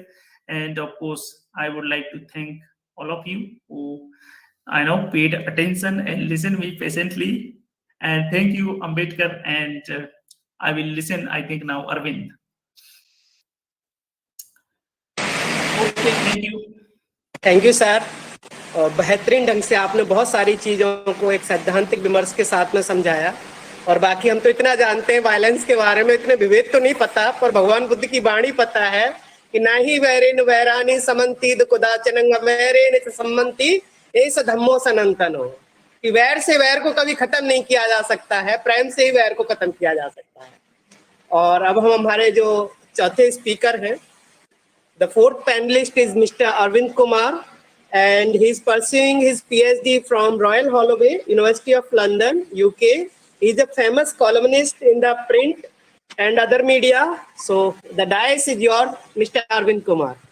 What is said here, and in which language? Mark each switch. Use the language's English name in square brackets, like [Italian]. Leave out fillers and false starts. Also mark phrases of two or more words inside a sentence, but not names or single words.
[English] And of course, I would like to thank all of you who I know paid attention and listened me patiently. And thank you, Ambedkar. And I will listen, I think, now Arvind. Okay, thank you. थैंक यू सर। [Hindi] बेहतरीन ढंग से आपने बहुत सारी चीज़ों को एक सैद्धांतिक विमर्श के साथ में समझाया। और बाकी हम तो इतना जानते हैं वायलेंस के बारे में, इतने विवेक तो नहीं पता, पर भगवान बुद्ध की वाणी पता है कि [Pali] ना ही वैरेन वैरानी समन्ति कुदाचनंग वैरेन सम्मन्ति एस धम्मो सनातनो, [Hindi] कि वैर से वैर को कभी खत्म नहीं किया जा सकता है, प्रेम से ही वैर को खत्म किया जा सकता है। और अब हम हमारे जो चौथे स्पीकर हैं, [English] the fourth panelist is Mr. Arvind Kumar, and he is pursuing his PhD from Royal Holloway, University of London, UK. He is a famous columnist in the print and other media. So the dais is yours, Mr. Arvind Kumar.